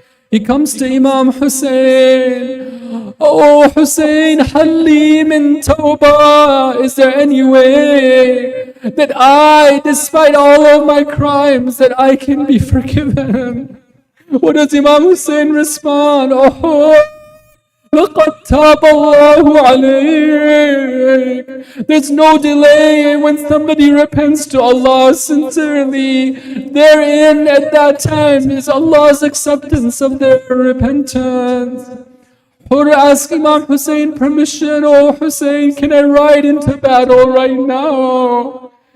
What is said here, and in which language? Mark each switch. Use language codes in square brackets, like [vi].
[en] He comes to Imam Hussein. Oh Hussein, [ar] Halli min tawbah. [en] Is there any way that I, despite all of my crimes, that I can be forgiven? What does Imam Hussein respond? Oh, [ar] لقد تاب الله عليك. [en] There's no delay when somebody repents to Allah sincerely. Therein at that time is Allah's acceptance of their repentance. Hur asked Imam Hussein permission. Oh Hussein, can I ride into battle right now?